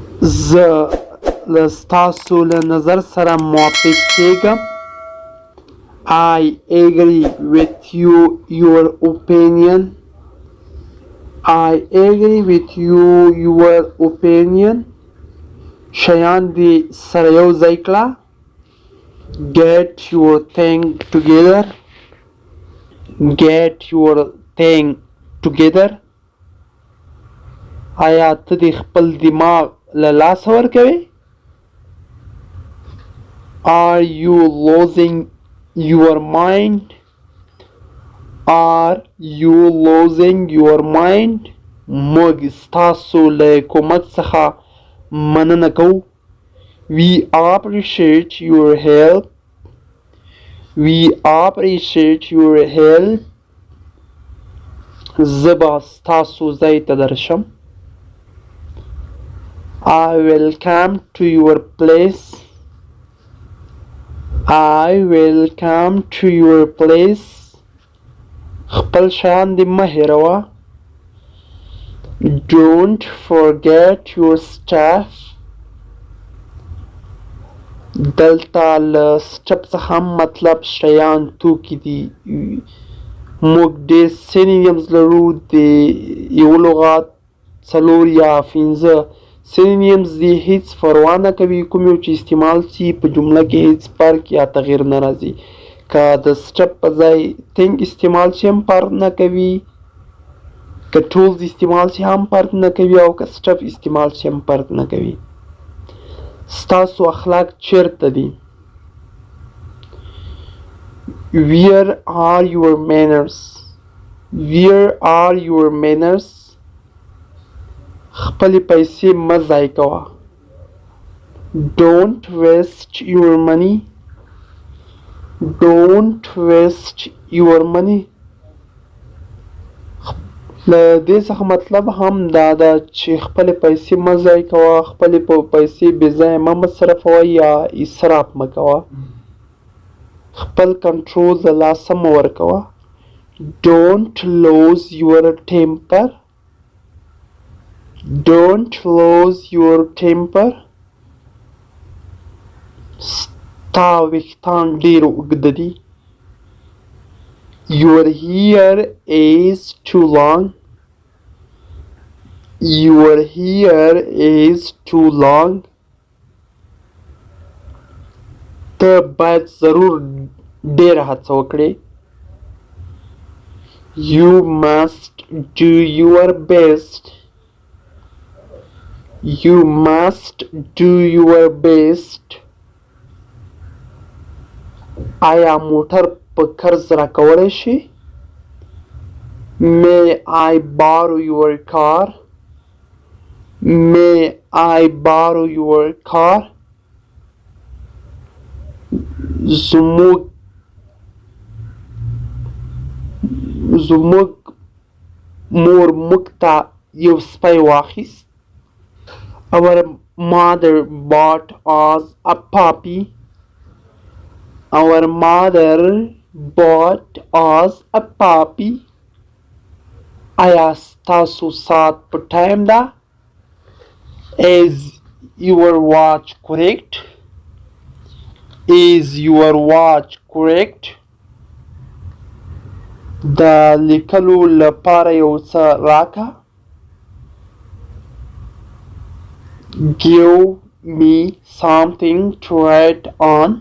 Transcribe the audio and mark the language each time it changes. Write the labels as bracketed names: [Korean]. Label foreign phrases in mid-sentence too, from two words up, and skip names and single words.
[Pashto] زه له ستاسو له نظر سره موافق کیږم. [English] I agree with you, your opinion. I agree with you, your opinion. [Pashto] شیان دې سره یو ځای کړه. [English] Get your thing together. Get your thing together. [Pashto] آیا ته دې خپل دماغ له لاسه ورکوې؟ [English] Are you losing your mind? Are you losing your mind? [Pashto] موږ ستاسو له کومک څخه مننه کوو. [English] We appreciate your help. We appreciate your help. [Pashto] زه به ستاسو ځای ته درشم. [English] I will come to your place. I will come to your place. [Pashto] خپل شیان دې مه هېروه. [English] Don't forget your stuff. [Pashto] دلته له سټپ څخه مطلب شیان توکي دي. موږ ډېر سینونیمز لرو. د یو لغات 4 یا 5 سینونیمز دي. هیڅ پروا نه کوي کوم یو چې استعمال شي په جمله کې هیڅ فرق یا تغییر نه راځي. که د سټپ په ځای تھنک استعمال شي هم فرق نه کوي. که ټولز استعمال شي هم فرق نه کوي او که سټپ استعمال شي هم فرق نه کوي. ستاسو اخلاق چیرته دي؟ [English] Where are your manners? Where are your manners? [Pashto] خپلې پیسې مه ضایع کوه. [English] Don't waste your money. Don't waste your money. [Pashto] له دې څخه مطلب هم دا ده چې خپلې پیسې مه ضایع کوه. خپلې پیسې بې ځایه مه مصرفوه یا اسراف مه کوه. خپل کنټرول له لاسه مه ورکوه. [English] Don't lose your temper. Don't lose your temper. [Pashto] ستا ویښتان ډېر اوږده دي. [English] Your hair is too long. Your hair is too long. [Pashto] ته باید ضرور ډېره هڅه وکړې. [English] You must do your best. You must do your best. [Pashto] آیا موټر په قرض راکولی شي؟ [English] May I borrow your car? May I borrow your car? [Pashto] زموږ مور موږ ته یو سپی واخیست. [English] Our mother bought us a puppy. Our mother bought us a puppy. [Pashto] آیا ستاسو ساعت په ټایم ده؟ [English] Is your watch correct? Is your watch correct? [Pashto] د لیکلو لپاره یو څه راکړه. [English] Give me something to write on.